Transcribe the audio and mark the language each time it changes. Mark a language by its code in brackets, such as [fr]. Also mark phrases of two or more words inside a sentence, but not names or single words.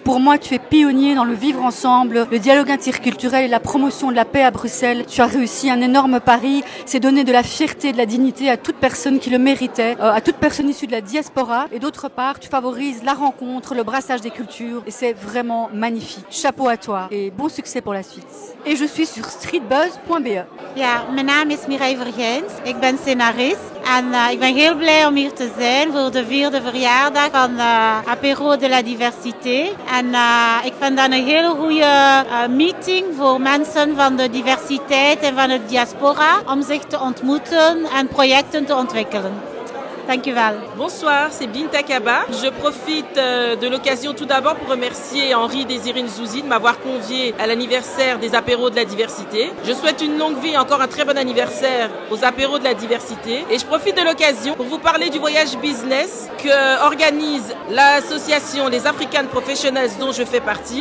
[fr] Pour moi, tu es pionnier dans le vivre ensemble, le dialogue interculturel et la promotion de la paix à Bruxelles. Tu as réussi un énorme pari, c'est donner de la fierté et de la dignité à toute personne qui le méritait, à toute personne issue de la diaspora et d'autre part, tu favorises la rencontre, le brassage des cultures et c'est vraiment magnifique. Chapeau à toi et bon succès pour la suite. Et je suis sur streetbuzz.be. [nl] Ja, mijn naam is Mireille Vergijns. Ik ben scenarist en ik ben heel blij om hier te zijn voor de 4e verjaardag van Apéro de la Diversité. En ik vind dat een hele goede meeting voor mensen van de diversiteit en van de diaspora om zich te ontmoeten en projecten te ontwikkelen. Dankjewel. [fr] Bonsoir, c'est Binta Kaba. Je profite de l'occasion tout d'abord pour remercier Henri Désiré Nzouzi de m'avoir convié à l'anniversaire des apéros de la diversité. Je souhaite une longue vie et encore un très bon anniversaire aux apéros de la diversité. Et je profite de l'occasion pour vous parler du voyage business que organise l'association Les African Professionals dont je fais partie.